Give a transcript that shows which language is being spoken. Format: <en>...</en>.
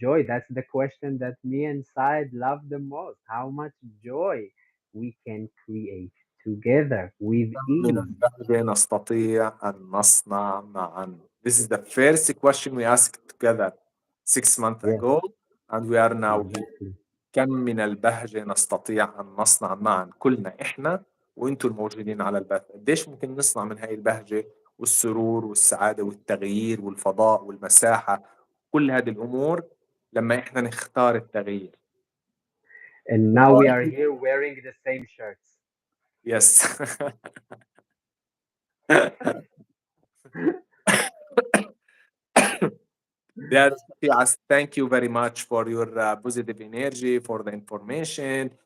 <en>That's the question that me and Said love the most. How much joy we can create together with</en> <ar>كم من</ar> <en>ease.</en> <ar>البهجة نستطيع أن نصنع معا.</ar> <en>This is the first question we asked together 6 months Yes, ago and we are now here. exactly.</en> <ar>كم من البهجة نستطيع أن نصنع معا، كلنا إحنا وإنتم الموجودين على البث. قديش ممكن نصنع من هاي البهجة والسرور والسعادة والتغيير والفضاء والمساحة، كل هذه الأمور لما إحنا نختار التغيير.</ar> <en>And now we are here wearing the same shirts. Yes. Yes, yes, thank you very much for your positive energy, for the information.</en>